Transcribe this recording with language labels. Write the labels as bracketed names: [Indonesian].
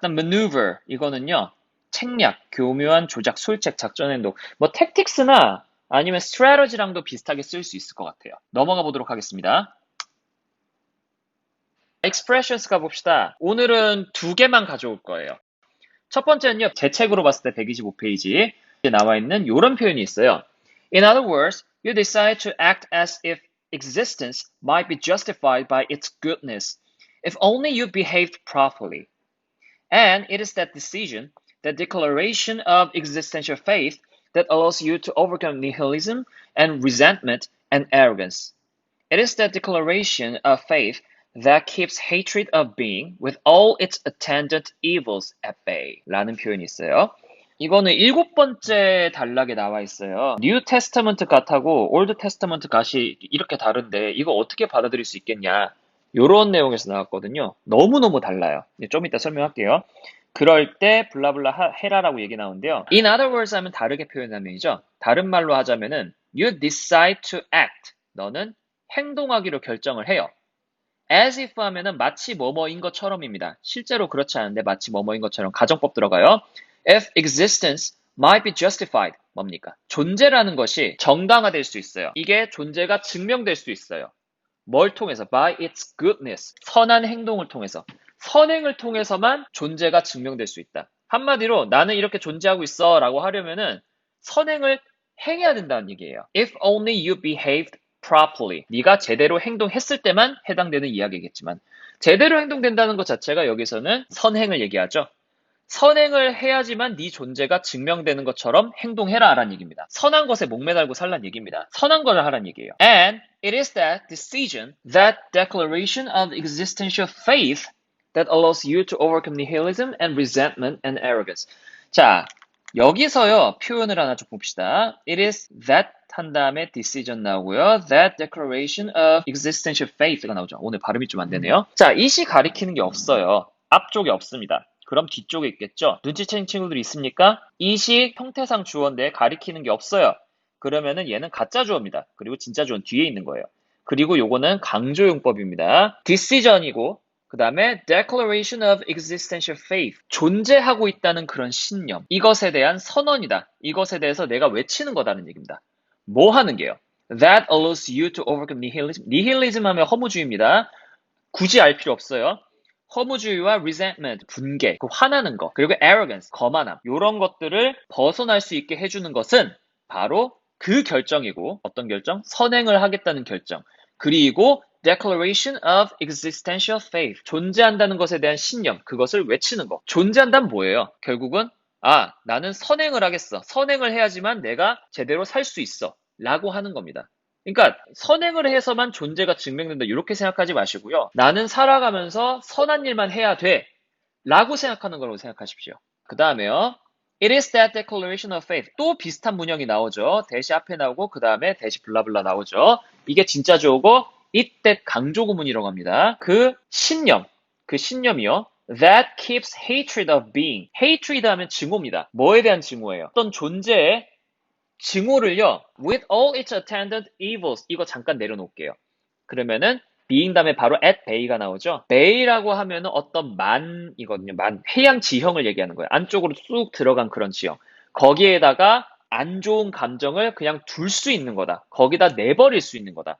[Korean] 일단 maneuver 이거는요. 책략, 교묘한 조작, 술책, 작전 행동 뭐 tactics나 아니면 strategy랑도 비슷하게 쓸 수 있을 것 같아요. 넘어가 보도록 하겠습니다. expressions 가봅시다. 오늘은 두 개만 가져올 거예요. 첫 번째는요. 제 책으로 봤을 때 125페이지에 나와 있는 이런 표현이 있어요. [English] In other words, you decide to act as if existence might be justified by its goodness, if only you behaved properly. And it is that decision, that declaration of existential faith, that allows you to overcome nihilism and resentment and arrogance. It is that declaration of faith that keeps hatred of being with all its attendant evils at bay. [Korean] 라는 표현이 있어요. 이거는 7번째 단락에 나와 있어요. 뉴 테스터먼트 갓하고 올드 테스터먼트 갓이 이렇게 다른데 이거 어떻게 받아들일 수 있겠냐. 요런 내용에서 나왔거든요. 너무너무 달라요. 좀 이따 설명할게요. 그럴 때 블라블라 해라라고 얘기 나오는데요. [English] In other words [Korean] 하면 다르게 표현하면이죠. 다른 말로 하자면은 [English] you decide to act. [Korean] 너는 행동하기로 결정을 해요. [English] as if [Korean] 하면은 마치 뭐뭐인 것처럼입니다. 실제로 그렇지 않은데 마치 뭐뭐인 것처럼 가정법 들어가요. [English] If existence might be justified. [Korean] 뭡니까? 존재라는 것이 정당화될 수 있어요. 이게 존재가 증명될 수 있어요. 뭘 통해서? [English] By its goodness. [Korean] 선한 행동을 통해서. 선행을 통해서만 존재가 증명될 수 있다. 한마디로 나는 이렇게 존재하고 있어 라고 하려면은 선행을 행해야 된다는 얘기예요. [English] If only you behaved properly. [Korean] 네가 제대로 행동했을 때만 해당되는 이야기겠지만 제대로 행동된다는 것 자체가 여기서는 선행을 얘기하죠. 선행을 해야지만 네 존재가 증명되는 것처럼 행동해라 라는 얘기입니다. 선한 것에 목매달고 살란 얘기입니다. 선한 것을 하란 얘기예요. [English] And it is that decision, that declaration of existential faith that allows you to overcome nihilism and resentment and arrogance. [Korean] 자, 여기서요 표현을 하나 좀 봅시다. [English] It is that [Korean] 한 다음에 [English] decision [Korean] 나오고요. [English] That declaration of existential faith가 나오죠. [Korean] 오늘 발음이 좀 안 되네요. 자, 이 시 가리키는 게 없어요. 앞쪽에 없습니다. 그럼 뒤쪽에 있겠죠? 눈치챈 친구들이 있습니까? 이 시 형태상 주어인데 가리키는 게 없어요. 그러면은 얘는 가짜 주어입니다. 그리고 진짜 주어는 뒤에 있는 거예요. 그리고 요거는 강조용법입니다. [English] decision이고 [Korean] 그 다음에 [English] declaration of existential faith. [Korean] 존재하고 있다는 그런 신념. 이것에 대한 선언이다. 이것에 대해서 내가 외치는 거다는 얘기입니다. 뭐 하는 게요? [English] That allows you to overcome nihilism. [Korean] nihilism 하면 허무주의입니다. 굳이 알 필요 없어요. 허무주의와 resentment, 분개, 그 화나는 거, 그리고 arrogance, 거만함, 이런 것들을 벗어날 수 있게 해주는 것은 바로 그 결정이고, 어떤 결정? 선행을 하겠다는 결정. 그리고 [English] declaration of existential faith, [Korean] 존재한다는 것에 대한 신념, 그것을 외치는 거. 존재한다는 뭐예요? 결국은 나는 선행을 하겠어. 선행을 해야지만 내가 제대로 살 수 있어. 라고 하는 겁니다. 그러니까 선행을 해서만 존재가 증명된다 이렇게 생각하지 마시고요. 나는 살아가면서 선한 일만 해야 돼 라고 생각하는 거라고 생각하십시오. 그 다음에요. [English] It is that declaration of faith. [Korean] 또 비슷한 문형이 나오죠. 대시 앞에 나오고 그 다음에 대시 블라블라 나오죠. 이게 진짜 좋고 it that 강조 구문이라고 합니다. 그 신념이요. [English] That keeps hatred of being. [Korean] hatred 하면 증오입니다. 뭐에 대한 증오예요? 어떤 존재의 증오를요, [English] with all its attendant evils. [Korean] 이거 잠깐 내려놓을게요. 그러면은, being 다음에 바로 at bay가 나오죠. bay라고 하면은 어떤 만이거든요. 해양 지형을 얘기하는 거예요. 안쪽으로 쑥 들어간 그런 지형. 거기에다가 안 좋은 감정을 그냥 둘 수 있는 거다. 거기다 내버릴 수 있는 거다.